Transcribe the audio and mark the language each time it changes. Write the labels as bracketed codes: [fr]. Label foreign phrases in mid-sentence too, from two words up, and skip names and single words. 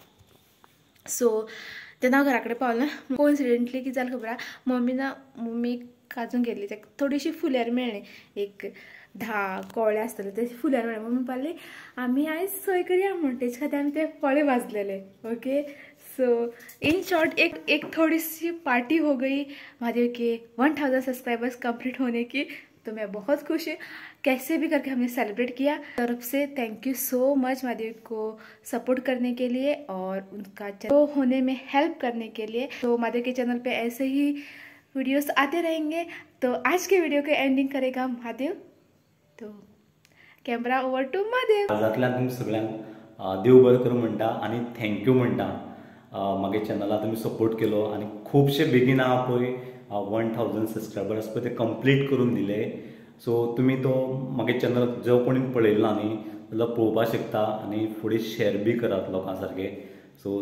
[kok] सो तेन्ना हांव घरा कडेन पावलें. कोइन्सिडेंटली कितें जालें खबर आहा. मम्मीक काजून गेल्ली. ताका थोडीशी फुल्यार मेळ्ळी. एक 10 कवळे आसतले ते फुल्यार मेळ्ळे. मम्मी म्हणपाली आमी आयज सोय करया म्हण. तेजे खातीर आमी ते कवळे भाजलेले. [en] okay so in short [hi] एक थोड़ी सी पार्टी हो गई महादेव के 1000 [en] subscribers complete [hi] होने की. तो मैं बहुत खुश हूँ. कैसे भी करके हमने सेलिब्रेट किया. तरफ से [en] thank you so much [hi] महादेव को सपोर्ट करने के लिए और उनका चैनल होने में हेल्प करने के लिए. तो महादेव के चैनल पे ऐसे ही वीडियोस आते रहेंगे. तो आज के वीडियो के एंडिंग करेगा महादेव. तो [en] camera over to [hi] महादेव. [kok] आजातल्यान तुमकां सगळ्यांक देव बरें करूं म्हणटा आनी थँक्यू म्हणटा. मागे चॅनला तुमी सपोर्ट केलो आनी खुबशे बेगीन हांव पळय 1000 सबस्क्रायबर आसा पळय ते कंप्लीट करून दिले. सो तुमी तो मागे चॅनल जो कोणी पळयलो ना न्ही जाल्यार पळोवपाक शकता आनी फुडें शेअर बी करात लोकां सारके.